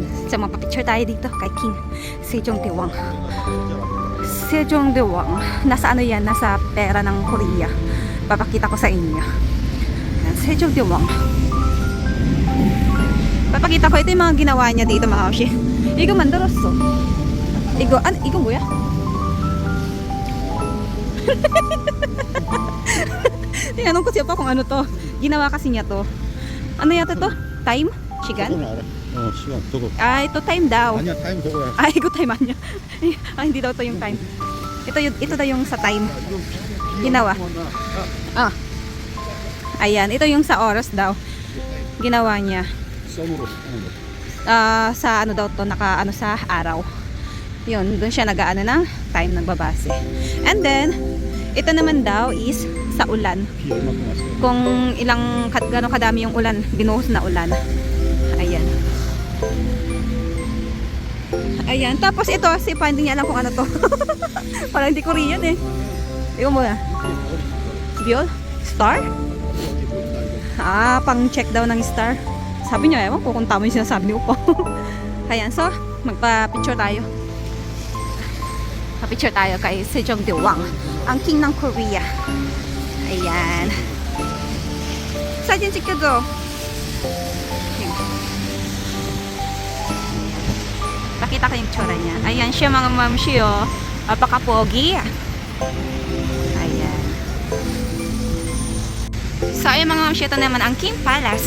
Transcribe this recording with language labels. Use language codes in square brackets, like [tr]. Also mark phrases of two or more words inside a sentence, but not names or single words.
[tl] So mapapicture tayo dito kay King Sejongdaewang. Sejongdaewang. Nasa yan? Nasa pera ng Korea. Papakita ko sa inyo. Ayan, Sejongdaewang. Papakita ko ito yung mga ginawa niya dito mga mamshi. [ko] 이거 만들었어. 이거 뭐야? [tl] Tinanong ko si Opa kung ano to. Ginawa kasi niya to. Ano yata to? Time? [ko] 시간? 저거는 알아. 시간 저거. [tl] Ah, ito time daw. [ko] 아니야 타임 저거야. [tl] Ah, igo time niya. Hindi daw to yung time. Ito daw yung sa time. Ginawa. Ah. Ayan, ito yung sa oras daw. Ginawa niya. [ko] 썸으로 하는 거. [tl] Sa ano daw to, ano sa araw. Yun, doon siya nag-aano ng time, nagbabase. [en] And then, [tl] ito naman daw is sa ulan. [ko] 비 얼마큼 왔어요? [tl] Kung gano'ng kadami yung ulan, binuhos na ulan. Ayan. Ayan. Tapos ito, si Pa, hindi niya alam kung ano to. Parang hindi Korean eh. Ikaw muna. [ko] Biol? Star? [tl] Ah, pang check daw ng star. Sabi niya, ewan ko kung tama yung sinasabi ni Upo. Ayan, so, magpa-picture tayo. Pa-picture tayo kay Sejong Dewang, ang king ng Korea. Ayan. [ko] 사진 찍혀줘. [tl] Pakita ko yung tsura niya. Ayan siya mga mamshi, oh. Apaka-pogi. Ayan. So, ayan mga mamshi, ito naman ang King Palace.